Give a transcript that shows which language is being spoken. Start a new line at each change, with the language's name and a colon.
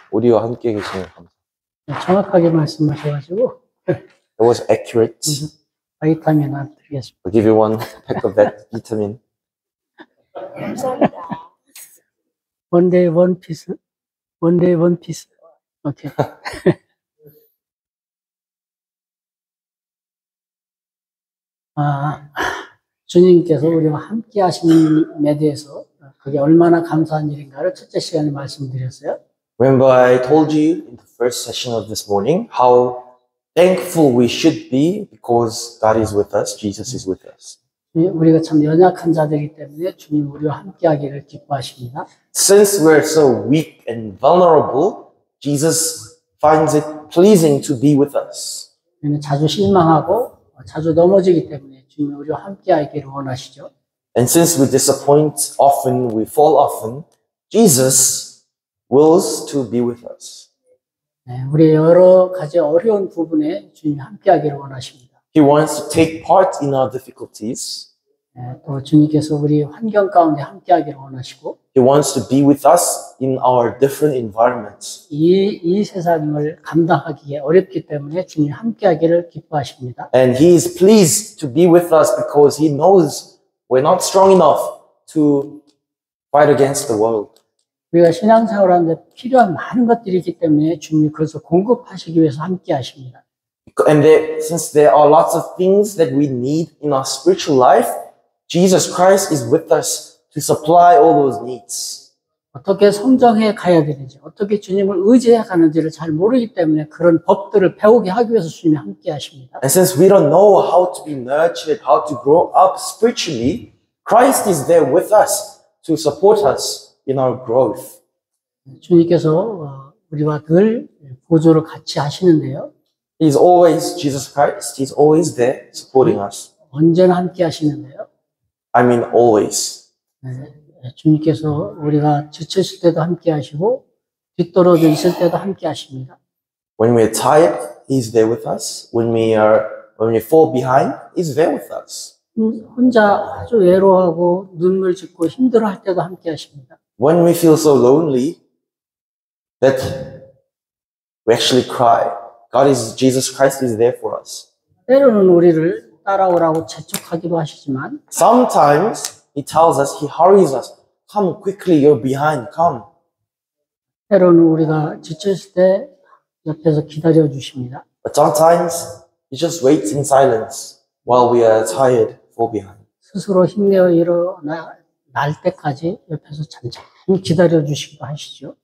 Korean: 우리와 함께 계시는 감사. 정확하게 말씀하셔가지고.
English: It was accurate.
Korean: 바이타민 하나 드리겠습니다.
English: I'll give you one pack of that vitamin.
Korean: 감사합니다.
English: One day, one piece. 오케이.
Korean: 주님께서 우리와 함께 하시는 데 대해서 그게 얼마나 감사한 일인가를 첫째 시간에 말씀드렸어요.
English: Remember I told you in the first session of this morning how thankful we should be because God is with us, Jesus is with us.
Korean: 우리가 참 연약한 자들이기 때문에 주님 우리와 함께 하기를 기뻐하십니다.
English: Since we're so weak and vulnerable, Jesus finds it pleasing to be with us.
Korean: 우리는 자주 실망하고 자주 넘어지기 때문에 주님 우리와 함께 하기를 원하시죠.
English: And since we disappoint often, we fall often, Jesus wills to be with us.
Korean: 우리 여러 가지 어려운 부분에 주님이 함께 하기를 원하십니다.
English: He wants to take part in our difficulties.
Korean: 또 주님께서 우리 환경 가운데 함께 하기를 원하시고
English: He wants to be with us in our different environments.
Korean: 이 세상을 감당하기에 어렵기 때문에 주님이 함께 하기를 기뻐하십니다.
English: And He is pleased to be with us because He knows we're not strong enough to fight against the world.
Korean: 우리가 신앙생활하는데 필요한 많은 것들이 있기 때문에 주님이 그것을 공급하시기 위해서 함께 하십니다.
English: And since there are lots of things that we need in our spiritual life, Jesus Christ is with us to supply all those needs.
Korean: 어떻게 성장해 가야 되는지, 어떻게 주님을 의지해 가는지를 잘 모르기 때문에 그런 법들을 배우게 하기 위해서 주님이 함께 하십니다.
English: And since we don't know how to be nurtured, how to grow up spiritually, Christ is there with us to support us in our growth.
Korean: 주님께서 우리와 늘 보조를 같이 하시는데요.
English: He's always, Jesus Christ, He's always there supporting us.
Korean: 언제나 함께 하시는데요.
English: I mean always.
Korean: 주님께서 우리가 지쳤을 때도 함께 하시고 뒤떨어져 있을 때도 함께 하십니다.
English: When we're tired, He's there with us. When we fall behind, He's there with us.
Korean: 혼자 아주 외로워하고 눈물 짓고 힘들어할 때도 함께 하십니다.
English: When we feel so lonely that we actually cry, Jesus Christ is there for us.
Korean: 때로는 우리를 따라오라고 재촉하기도 하시지만
English: Sometimes He tells us, He hurries us. Come quickly, you're behind, come.
Korean: 때로는 우리가 지쳤을 때 옆에서 기다려 주십니다.
English: But sometimes He just waits in silence while we are tired, fall behind.
Korean: 스스로 힘내어 일어날 때까지 옆에서 천천히 기다려 주시기도 하시죠.